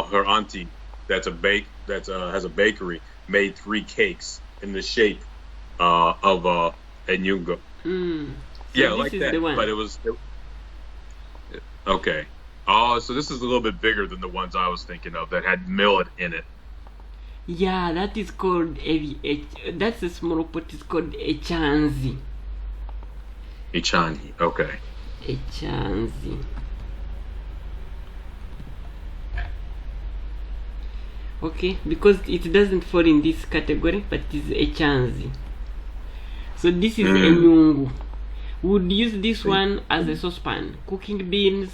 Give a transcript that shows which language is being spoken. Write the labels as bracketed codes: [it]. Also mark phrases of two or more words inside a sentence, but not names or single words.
[en] her auntie, has a bakery, made 3 cakes in the shape of a nyunga. Mm. So Yeah, this like is the that. one. But okay. Oh, so this is a little bit bigger than the ones I was thinking of that had millet in it. Yeah, that is called that's a small pot. It's called a chanzi. Ichani. Okay. A chanzi. Okay, because it doesn't fall in this category, but it is a chanzi. So this is a Mm. nyungu. Would use this one as a saucepan, cooking beans.